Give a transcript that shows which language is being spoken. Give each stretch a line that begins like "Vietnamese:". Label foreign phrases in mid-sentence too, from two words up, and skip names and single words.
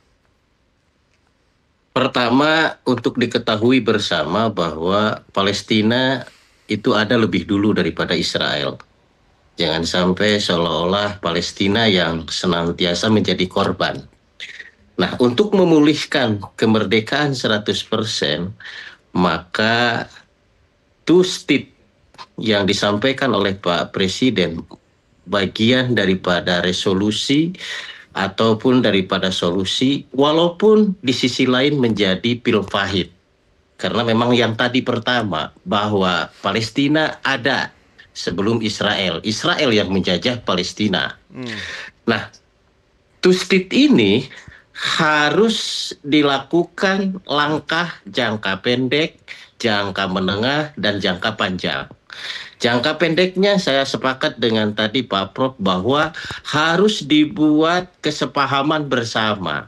Indonesian: Pertama, untuk diketahui bersama bahwa Palestina itu ada lebih dulu daripada Israel. Jangan sampai seolah-olah Palestina yang senantiasa menjadi korban. Nah, untuk memulihkan kemerdekaan 100%, maka
English: two state
Indonesian: yang disampaikan oleh Pak Presiden bagian daripada resolusi ataupun daripada solusi, walaupun di sisi lain menjadi pil pahit. Karena memang yang tadi pertama, bahwa Palestina ada sebelum Israel. Israel yang menjajah Palestina. Nah,
English: two state
Indonesian: ini harus dilakukan langkah jangka pendek, jangka menengah, dan jangka panjang. Jangka pendeknya saya sepakat dengan tadi Pak Prof bahwa harus dibuat kesepahaman bersama.